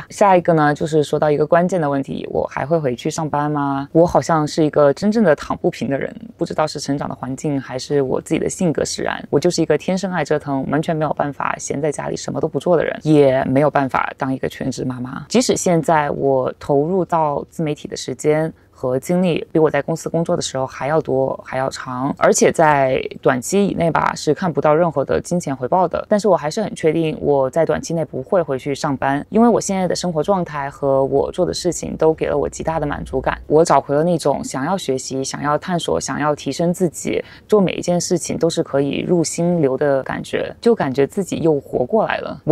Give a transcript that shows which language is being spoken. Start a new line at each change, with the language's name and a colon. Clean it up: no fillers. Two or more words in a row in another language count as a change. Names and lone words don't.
Chinese: 下一個呢，就是說到一個關鍵的問題，我還會回去上班嗎？我好像是一個真正的躺不平的人，不知道是成長的環境還是我自己的性格使然，我就是一個天生愛折騰，完全沒有辦法閒在家裡什麼都不做的人，也沒有辦法當一個全職媽媽。即使現在我投入到自媒體的時間和精力比我在公司工作的時候還要多還要長，而且在短期以內吧是看不到任何的金錢回報的。但是我還是很確定我在短期內不會回去上班，因為我現在的生活狀態和我做的事情都給了我極大的滿足感。我找回了那種想要學習、想要探索、想要提升自己，做每一件事情都是可以入心流的感覺，就感覺自己又活過来了。